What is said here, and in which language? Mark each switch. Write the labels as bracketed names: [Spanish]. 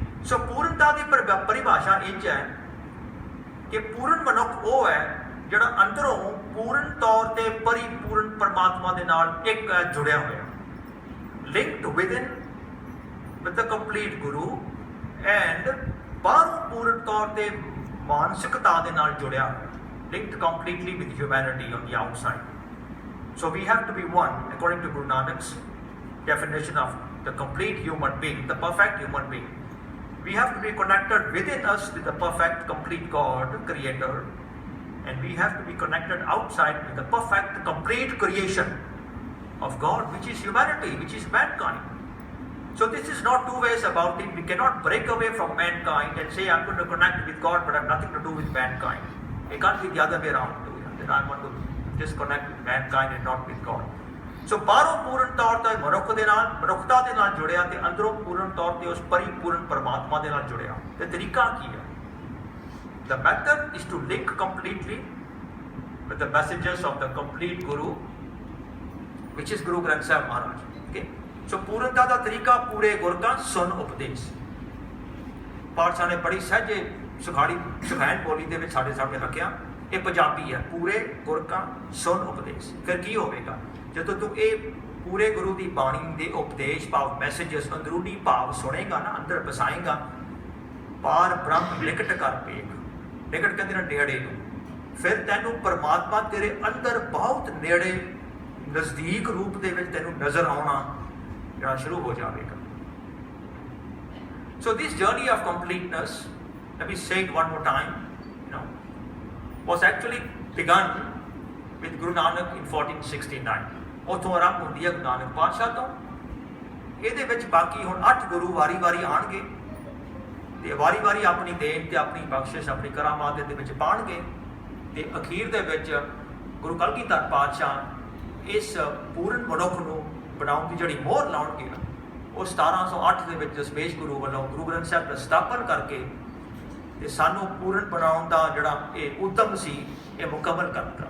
[Punjabi] So ਪੂਰਨਤਾ ਦੀ ਪਰਿਭਾਸ਼ਾ ਇੰਝ ਹੈ ਕਿ ਪੂਰਨ ਮਨੁੱਖ ਉਹ ਹੈ ਜਿਹੜਾ ਅੰਦਰੋਂ ਪੂਰਨ ਤੌਰ ਤੇ ਪਰਿਪੂਰਨ ਪਰਮਾਤਮਾ ਦੇ ਨਾਲ ਇੱਕ ਜੁੜਿਆ ਹੋਇਆ, [English] linked within with the complete Guru, and [Punjabi] ਬਾਹਰੋਂ ਪੂਰਨ ਤੌਰ ਤੇ ਮਾਨਸਿਕਤਾ ਦੇ ਨਾਲ ਜੁੜਿਆ, [English] linked completely with humanity on the outside. So we have to be one according to Guru Nanak's definition of the complete human being, the perfect human being. We have to be connected within us with the perfect complete God, Creator, and we have to be connected outside with the perfect complete creation of God, which is humanity, which is mankind. So this is not two ways about it. We cannot break away from mankind and say I'm going to connect with God but I have nothing to do with mankind. It can't be the other way around. That I want to just connect with mankind and not with God. [Punjabi] ਸੋ ਬਾਹਰੋਂ ਪੂਰਨ ਤੌਰ ਤੇ ਮਨੁੱਖਤਾ ਦੇ ਨਾਲ ਜੁੜਿਆ ਤੇ ਅੰਦਰੋਂ ਪੂਰਨ ਤੌਰ ਤੇ ਉਸ ਪਰਿਪੂਰਨ ਪਰਮਾਤਮਾ ਦੇ ਨਾਲ ਜੁੜਿਆ। ਤੇ ਤਰੀਕਾ ਕੀ ਹੈ? [English] The method is to link completely with the messages of the complete Guru, which is Guru Granth Sahib Maharaj. Okay? [Punjabi] ਸੋ ਪੂਰਨਤਾ ਦਾ ਤਰੀਕਾ ਪੂਰੇ ਗੁਰ ਕਾ ਸੁਨ ਉਪਦੇਸ਼। ਪਾਤਸ਼ਾਹ ਨੇ ਬੜੀ ਸਹਿਜੇ ਸੁਖਾਇਨ ਬੋਲੀ ਦੇ ਵਿੱਚ ਸਾਡੇ ਸਾਹਮਣੇ ਰੱਖਿਆ। ਇਹ ਪੰਜਾਬੀ ਹੈ, ਪੂਰੇ ਗੁਰ ਕਾ ਸੁਨ ਉਪਦੇਸ਼। ਫਿਰ ਕੀ ਹੋਵੇਗਾ ਜਦੋਂ ਤੂੰ ਇਹ ਪੂਰੇ ਗੁਰੂ ਦੀ ਬਾਣੀ ਦੇ ਉਪਦੇਸ਼ ਭਾਵ ਮੈਸੇजेस ਅੰਦਰੂਨੀ ਭਾਵ ਸੁਣੇਗਾ ਨਾ, ਅੰਦਰ ਵਸਾਏਗਾ। ਪਾਰ ਬ੍ਰਹਮ ਨਿਕਟ ਕਰ ਵੇਖ, ਨਿਕਟ ਕਹਿੰਦੇ ਨੇ ਨੇੜੇ ਨੂੰ। ਫਿਰ ਤੈਨੂੰ ਪਰਮਾਤਮਾ ਤੇਰੇ ਅੰਦਰ ਬਹੁਤ ਨੇੜੇ ਨਜ਼ਦੀਕ ਰੂਪ ਦੇ ਵਿੱਚ ਤੈਨੂੰ ਨਜ਼ਰ ਆਉਣਾ ਜਿਹੜਾ ਸ਼ੁਰੂ ਹੋ ਜਾਵੇਗਾ। [English] So this journey of completeness, let me say it one more time, was actually begun with Guru Nanak in 1469. [Punjabi] ਉੱਥੋਂ ਆਰੰਭ ਹੁੰਦੀ ਹੈ ਗੁਰੂ ਨਾਨਕ ਪਾਤਸ਼ਾਹ ਤੋਂ। ਇਹਦੇ ਵਿੱਚ ਬਾਕੀ ਹੁਣ 8 ਗੁਰੂ ਵਾਰੀ ਆਉਣਗੇ ਤੇ ਵਾਰੀ ਆਪਣੀ ਦੇਣ ਤੇ ਆਪਣੀ ਬਖਸ਼ਿਸ਼ ਆਪਣੀ ਕਰਾਮਾਤ ਦੇ ਵਿੱਚ ਪਾਉਣਗੇ ਤੇ ਅਖੀਰ ਦੇ ਵਿੱਚ ਗੁਰੂ ਕਲਗੀਧਰ ਪਾਤਸ਼ਾਹ ਇਸ ਪੂਰਨ ਮਨੁੱਖ ਨੂੰ ਬਣਾਉਣ ਦੀ ਜਿਹੜੀ ਮੋਹਰ ਲਾਉਣਗੇ ਨਾ, ਉਹ 1708 ਦੇ ਵਿੱਚ ਦਸਮੇਸ਼ ਗੁਰੂ ਵੱਲੋਂ ਗੁਰੂ ਗ੍ਰੰਥ ਸਾਹਿਬ ਦਾ ਸਥਾਪਨ ਕਰਕੇ ਤੇ ਸਾਨੂੰ ਪੂਰਨ ਬਣਾਉਣ ਦਾ ਜਿਹੜਾ ਇਹ ਉਦਮ ਸੀ ਇਹ ਮੁਕੰਮਲ ਕਰਤਾ।